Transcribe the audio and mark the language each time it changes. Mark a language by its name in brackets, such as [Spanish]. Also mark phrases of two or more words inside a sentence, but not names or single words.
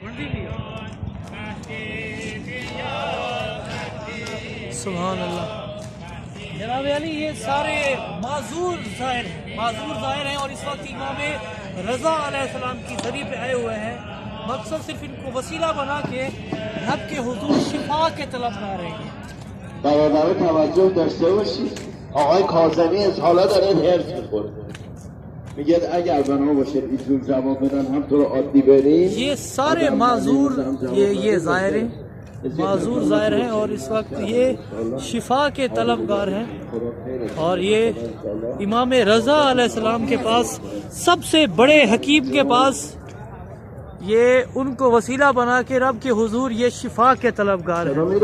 [Arabic] سبحان اللہ. [Urdu] جناب علی یہ سارے معذور ظاہر ہیں اور اس وقت امام رضا علیہ السلام کی ذریعے پہ آئے ہوئے ہیں. مقصد صرف ان کو وسیلہ بنا کے رب کے حضور شفا کے طلب نہ رہے ہیں. [Persian] برادر توجه داشته باشید آقای کاظمی اظهارا داره حرص می‌خوره میگه اگر بنا باشه اینجور جواب بدن هم تو رو عادی بریم. [Urdu] یہ سارے معذور یہ ظاہر ہیں معذور ظاہر ہیں اور اس وقت یہ شفا کے طلبگار ہیں اور یہ امام رضا علیہ السلام کے پاس سب سے بڑے حکیم کے پاس یہ ان کو وسیلہ بنا کے رب کے حضور یہ شفا کے طلبگار ہیں.